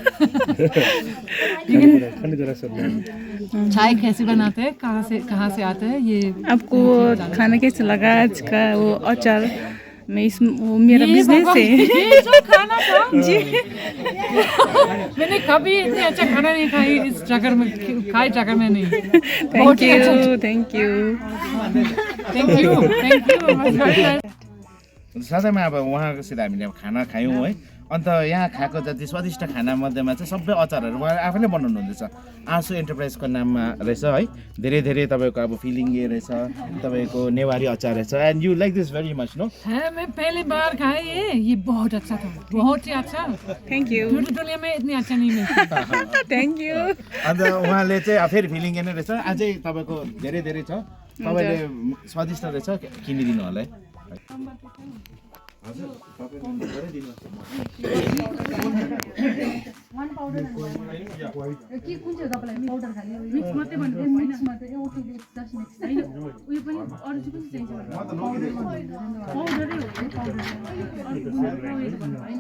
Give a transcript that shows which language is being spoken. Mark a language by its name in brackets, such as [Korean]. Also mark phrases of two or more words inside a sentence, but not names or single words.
[Hindi] लेकिन चाय कैसे बनाते हैं, कहाँ से आते हैं, ये आपको खाना कैसा लगा आज का वो अचार मैं इस वो मेरा बिजनेस है ये जो खाना था जी मैंने कभी इतने अच्छा खाना नहीं खाई इस जगह में, खाई जगह में नहीं। [English] thank you thank you thank you. [Nepali] साथैमा अब उहाँकोसित हामीले अब खाना खायौँ है। अन्त यहाँ खाएको जति स्वादिष्ट खाना मध्येमा चाहिँ सबै अचारहरू उहाँ आफैले बनाउनु हुँदैछ। आँसु एन्टरप्राइजको नाममा रहेछ है। धेरै धेरै तपाईँको अब फिलिङ्गे रहेछ, तपाईँको नेवारी अचार रहेछ। [English] and you like this very much no? [Hindi] है मैं पहली बार खाई ये बहुत अच्छा था, बहुत ही अच्छा। [English] thank you [Hindi] पूरी दुनिया में इतनी अच्छा नहीं मिलती। [English] thank you [Nepali] अन्त उहाँले चाहिँ फेरि फिलिङ्गे नै रहेछ। अझै तपाईँको धेरै धेरै छ, तपाईँले स्वादिष्ट रहेछ, किनिदिनु होला है। हजुर तपाईले धेरै दिनु के कुन चाहिँ तपाईँलाई पाउडर खाली मिक्स मात्रै भन्नु मिक्स मात्रै [English] OK just mix [Nepali] हैन उयो पनि अरु चाहिँ कुन चाहिँ चाहिन्छ पाउडरै हो पाउडरै अरु गुन्द्रुक भन्नु